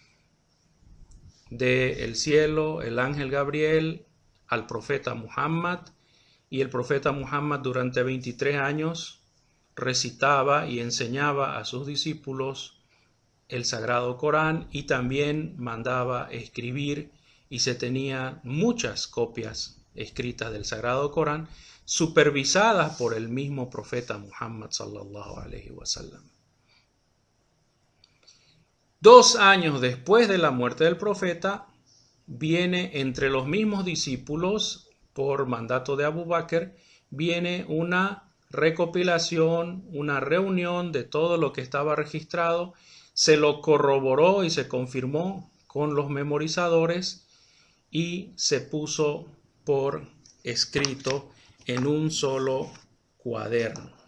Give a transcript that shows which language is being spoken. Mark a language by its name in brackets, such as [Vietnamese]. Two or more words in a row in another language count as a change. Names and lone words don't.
[Spanish] del cielo, el ángel Gabriel al profeta Muhammad, y el profeta Muhammad durante 23 años recitaba y enseñaba a sus discípulos el Sagrado Corán y también mandaba escribir, y se tenían muchas copias escritas del Sagrado Corán supervisadas por el mismo profeta Muhammad [Arabic] صلى الله عليه وسلم. [Spanish] 2 años después de la muerte del profeta, viene entre los mismos discípulos, por mandato de Abu Bakr, viene una recopilación, una reunión de todo lo que estaba registrado, se lo corroboró y se confirmó con los memorizadores y se puso por escrito en un solo cuaderno.